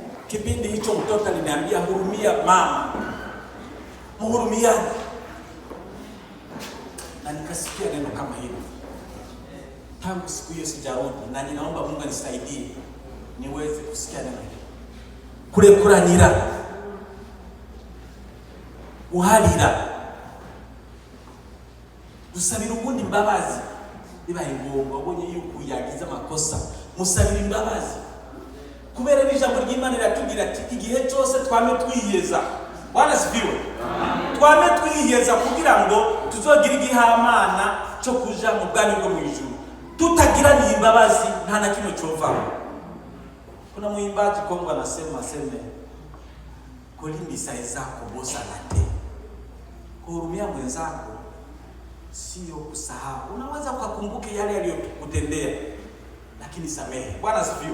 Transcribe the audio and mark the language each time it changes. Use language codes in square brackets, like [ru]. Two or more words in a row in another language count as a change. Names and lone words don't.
[sw] Kipindi hicho mtoto aliniambia hurumia mama, mhurumiani, na nikasikia neno kama hilo. Tangu siku hiyo sijarudi, na ninaomba Mungu anisaidie niweze kusikia neno hilo. [rn] Kurekuranira, uharira, gusabira ubundi imbabazi bibaye ngombwa. Ubonye yuko yagize amakosa, musabira imbabazi, kubera n'ijambo ry'Imana riratubwira ati igihe cyose twame twiyeza. [sw] Bwana sifiwe. [rn] Twame twiyeza kugira ngo tuzogira igihamana cyo kuja mu bwami bwo mu ijuru. Tutagira ni imbabazi nta na kimwe cyovamo. [sw] Kuna muimbaji Kongo anasema [ln] kulimbisa zako bosa late. [sw] Kuhurumia mwenzako sio kusahau. Unaweza ukakumbuke yale aliyokutendea, lakini samehe. Bwana sifiwe.